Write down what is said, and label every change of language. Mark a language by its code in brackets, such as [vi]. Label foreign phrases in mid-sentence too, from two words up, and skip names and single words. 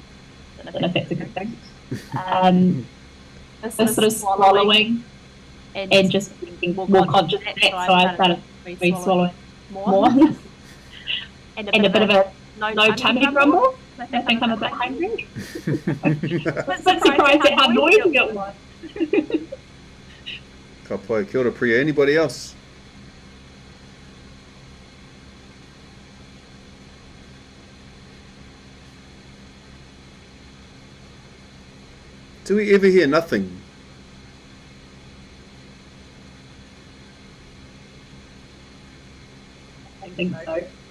[en] I don't know if that's a good thing. This sort of swallowing and just being more conscious of that, so I started swallowing more. And a bit of a no tummy grumble. I think I'm a bit hungry. But surprised at how noisy it was. [mi] Ka pai, kia ora Priya. [en] Anybody else? Do we ever hear nothing? I think so.